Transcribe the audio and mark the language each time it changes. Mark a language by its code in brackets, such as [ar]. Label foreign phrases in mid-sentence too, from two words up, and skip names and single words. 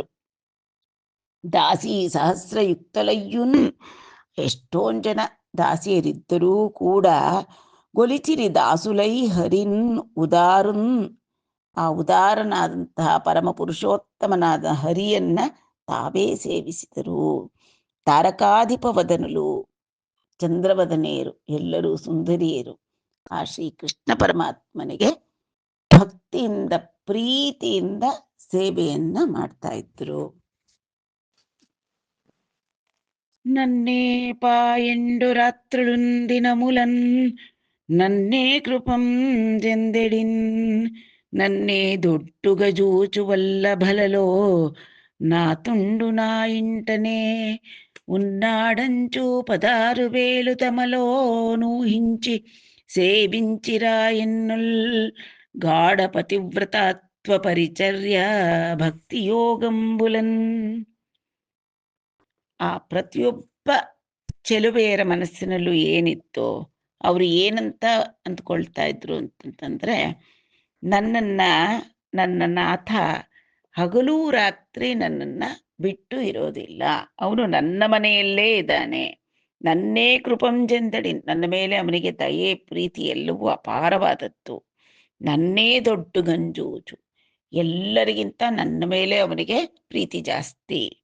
[te] దాసి సహస్రయుక్తలయ్యున్, [kn] ಎಷ್ಟೊಂದು ಜನ ದಾಸಿಯರಿದ್ದರೂ ಕೂಡ [te] గొలిచిరి దాసులై హరిన్ ఉదారున్, [kn] ಆ ಉದಾರನಾದಂತಹ ಪರಮ ಪುರುಷೋತ್ತಮನಾದ ಹರಿಯನ್ನ ತಾವೇ ಸೇವಿಸಿದರು. [te] తారకాధిప వదనలు, [kn] ಚಂದ್ರವದನೆಯರು ಎಲ್ಲರೂ ಸುಂದರಿಯರು ಆ ಶ್ರೀಕೃಷ್ಣ ಪರಮಾತ್ಮನಿಗೆ ಭಕ್ತಿಯಿಂದ ಪ್ರೀತಿಯಿಂದ ಸೇವೆಯನ್ನ ಮಾಡ್ತಾ ಇದ್ರು. [te] నన్నే పాయండు రాత్రులుందినములన్ నన్నే కృపం జెందెడిన్ నన్నే దొడ్డుగా జూచు వల్లభలలో నా తుండు నా ఇంటనే ఉన్నాడంచు 16,000 తమలో నూహించి సేవించిరా ఎన్నుల్ గాఢ పతివ్రతాత్వేన స్వపరిచర్య భక్తియోగంబులన్. [kn] ಆ ಪ್ರತಿಯೊಬ್ಬ ಚೆಲುವೆಯರ ಮನಸ್ಸಿನಲ್ಲೂ ಏನಿತ್ತು, ಅವರು ಏನಂತ ಅಂದ್ಕೊಳ್ತಾ ಇದ್ರು ಅಂತಂತಂದ್ರೆ, ನನ್ನ ನಾಥ ಹಗಲೂ ರಾತ್ರಿ ನನ್ನನ್ನ ಬಿಟ್ಟು ಇರೋದಿಲ್ಲ, ಅವನು ನನ್ನ ಮನೆಯಲ್ಲೇ ಇದ್ದಾನೆ, [te] నన్నే కృపంజెందడి, [kn] ನನ್ನ ಮೇಲೆ ಅವನಿಗೆ ದಯೆ ಪ್ರೀತಿ ಎಲ್ಲವೂ ಅಪಾರವಾದದ್ದು, [te] నన్నే దొడ్డ గంజూజు, [kn] ಎಲ್ಲರಿಗಿಂತ ನನ್ನ ಮೇಲೆ ಅವನಿಗೆ ಪ್ರೀತಿ ಜಾಸ್ತಿ.